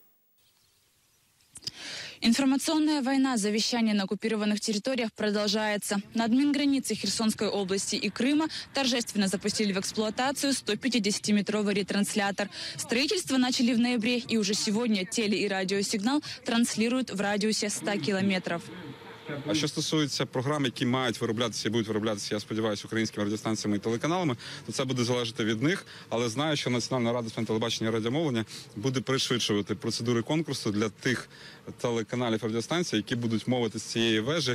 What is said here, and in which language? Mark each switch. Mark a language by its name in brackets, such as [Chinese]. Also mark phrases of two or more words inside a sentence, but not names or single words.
[Russian] Информационная война за вещание на оккупированных территориях продолжается. На админгранице Херсонской области и Крыма торжественно запустили в эксплуатацию 150-метровый ретранслятор. Строительство начали в ноябре, и уже сегодня теле- и радиосигнал транслируют в радиусе 100 километров. [Ukrainian] А що стосується програм, які мають вироблятися і будуть вироблятися, я сподіваюся, українськими радіостанціями і телеканалами, то це буде залежати від них. Але знаю, що Національна рада з питань телебачення і радіомовлення буде пришвидшувати процедури конкурсу для тих телеканалів і радіостанцій, які будуть мовити з цієї вежі.